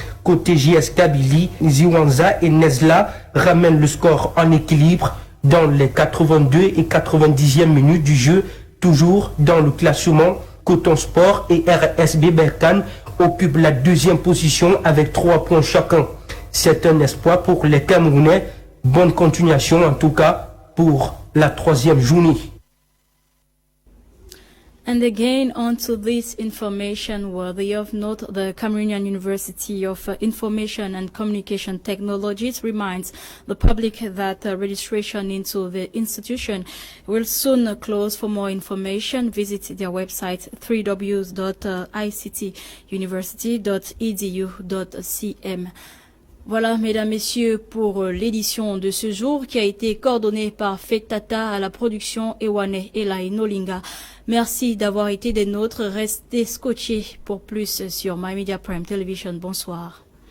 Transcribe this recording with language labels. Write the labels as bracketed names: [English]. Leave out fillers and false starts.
[French] Côté JS Kabylie, Ziwanza et Nezla ramènent le score en équilibre dans les 82 et 90e minutes du jeu. Toujours dans le classement, Coton Sport et RSB Berkane occupent la deuxième position avec 3 points chacun. C'est un espoir pour les Camerounais. Bonne continuation en tout cas pour la 3e journée. [English] And again, on to this information worthy of note, the Cameroonian University of Information and Communication Technologies reminds the public that registration into the institution will soon close. For more information, visit their website www.ictuniversity.edu.cm. [French] Voilà, mesdames, messieurs, pour l'édition de ce jour qui a été coordonnée par Fetata à la production Ewane Elai Nolinga. Merci d'avoir été des nôtres. Restez scotchés pour plus sur My Media Prime Television. Bonsoir.